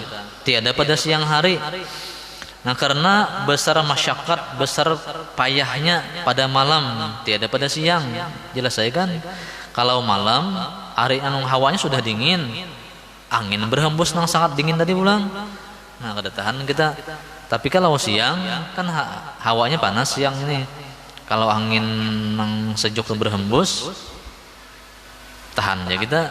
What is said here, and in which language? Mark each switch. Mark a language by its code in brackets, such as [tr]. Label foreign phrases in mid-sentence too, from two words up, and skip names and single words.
[id] Tiada pada siang hari. Nah, karena besar masyakat, besar payahnya pada malam, tiada pada siang. Jelas saya kan? Kalau malam hari anu hawanya sudah dingin, angin berhembus nang sangat dingin tadi pulang. Nah, kada tahan kita. Tapi kalau siang kan hawanya panas siang ini. Kalau angin yang sejuk berhembus, tahan ya kita.